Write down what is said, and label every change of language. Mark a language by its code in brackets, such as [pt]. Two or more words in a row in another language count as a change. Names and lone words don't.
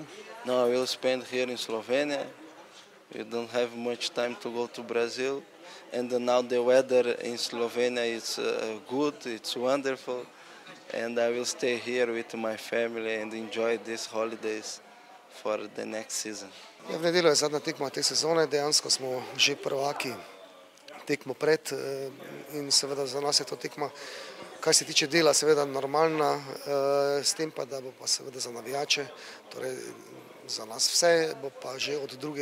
[en] No, I will spend here in Slovenia. We don't have much time to go to Brazil. And now the weather in Slovenia is good, it's wonderful. And I will stay here with my family and enjoy these holidays for the next season. [sl] V nedeljo je zadnja tekma te sezone, dejansko smo že prvaki tekmo pred in seveda za nas je to tekma, kar se tiče dela, seveda normalna, s tem pa, da bo pa seveda za navijače, torej za nas vse, bo pa že od 2.